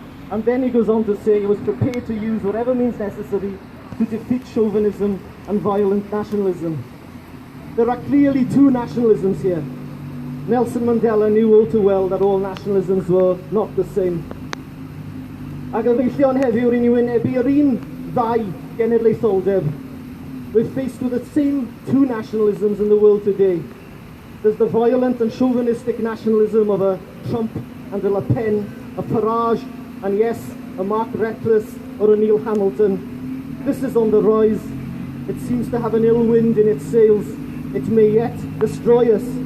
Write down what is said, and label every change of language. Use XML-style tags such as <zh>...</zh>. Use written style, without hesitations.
<en>And then he goes on to say he was prepared to use whatever means necessary to defeat chauvinism and violent nationalism. There are clearly two nationalisms here. Nelson Mandela knew all too well that all nationalisms were not the same.</en> <cy>Ac gyfeillion heddiw rydyn ni'n wynebu yr un ddau genedlaetholdeb.</cy> <en>We're faced with the same two nationalisms in the world today. There's the violent and chauvinistic nationalism of a Trump and a Le Pen, a Farage, and yes, a Mark Reckless or a Neil Hamilton. This is on the rise. It seems to have an ill wind in its sails. It may yet destroy us.</en>